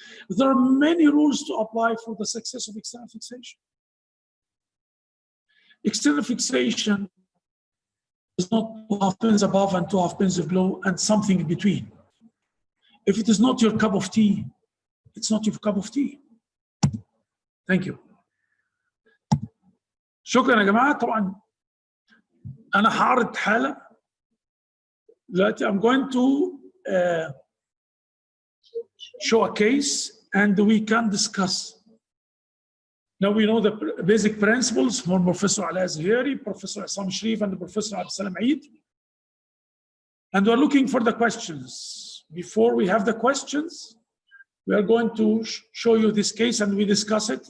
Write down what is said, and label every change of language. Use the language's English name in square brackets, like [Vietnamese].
[English] There are many rules to apply for the success of external fixation. External fixation is not 2 half pins above and 2 half pins below and something in between. If it is not your cup of tea, it's not your cup of tea. Thank you. [Arabic] شكرا يا جماعة. طبعا أنا هعرض حالة دلوقتي. [English] I'm going to show a case and we can discuss. Now we know the basic principles from Professor Alaa El Zoheiry, Professor Essam Sherif, and Professor Abdelsalam Eid. And we're looking for the questions. Before we have the questions, we are going to show you this case and we discuss it.